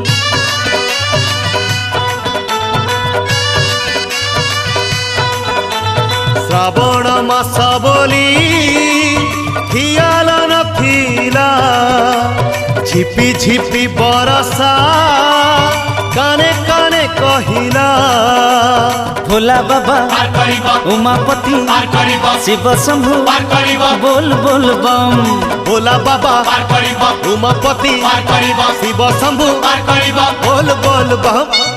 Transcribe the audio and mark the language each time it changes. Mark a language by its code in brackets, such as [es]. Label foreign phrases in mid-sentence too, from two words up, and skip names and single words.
[or] ଶ୍ରାବଣ ମାସ ବୋଲି ଖିଆଲ ନଥିଲା, ଝିପି ଝିପି ବରସା କାନେ କାନେ କହିଲା। भोला बाबा ପାର କରିବ उमापति ପାର କରିବ शिव शंभु ପାର କରିବ [hi] बोल बोल बम। [or] भोला बाबा ପାର କରିବ उमापति ପାର କରିବ शिव शंभु ପାର କରିବ। [hi] बोल बोल बम।